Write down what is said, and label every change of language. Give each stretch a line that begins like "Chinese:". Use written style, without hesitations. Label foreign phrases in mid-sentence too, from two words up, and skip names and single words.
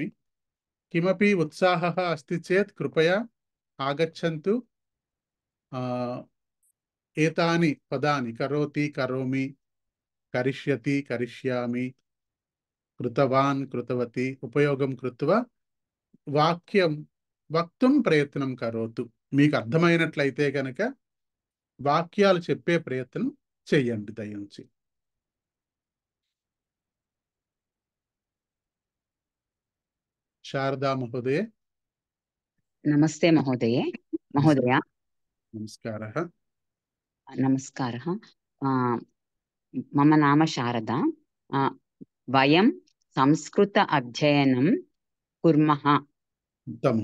Sanskrit: किमपि उत्साहः अस्ति चेत् कृपया आगच्छन्तु। एतानि पदानि करोति, करोमि, करिष्यति, करिष्यामि, कृतवान्, कृतवती उपयोगं कृत्वा वाक्यं वक्तुं प्रयत्नं करोतु।
Telugu: మీకు అర్థమైనట్లయితే గనక వాక్యాలు చెప్పే ప్రయత్నం చేయండి దయించి।
Sanskrit: శారదా మహోదయ। नमस्ते महोदये। महोदय नमस्कारः। नमस्कारः। मम नाम शारदा। वयं संस्कृत अध्ययनं कुर्मः उत्तमं